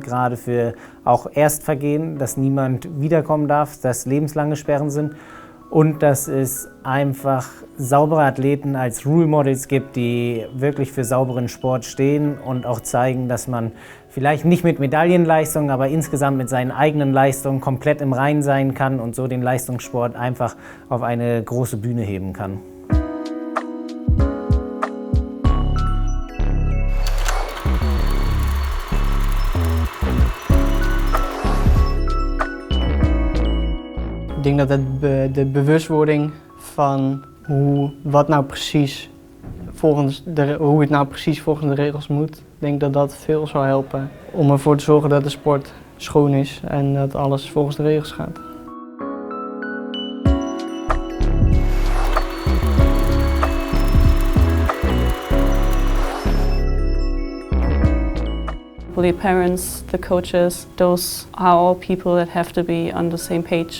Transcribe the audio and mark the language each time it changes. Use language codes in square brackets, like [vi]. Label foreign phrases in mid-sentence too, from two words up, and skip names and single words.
[de] gerade für auch Erstvergehen, dass niemand wiederkommen darf, dass lebenslange Sperren sind und dass es einfach saubere Athleten als [en] Role Models [de] gibt, die wirklich für sauberen Sport stehen und auch zeigen, dass man vielleicht nicht mit Medaillenleistungen, aber insgesamt mit seinen eigenen Leistungen komplett im Reinen sein kann und so den Leistungssport einfach auf eine große Bühne heben kann. [nl] Ik denk dat de bewustwording van hoe het nou precies volgens de regels moet, ik denk dat dat veel zal helpen om ervoor te zorgen dat de sport schoon is en dat alles volgens de regels gaat. [en] The parents, the coaches, those are all people that have to be on the same page.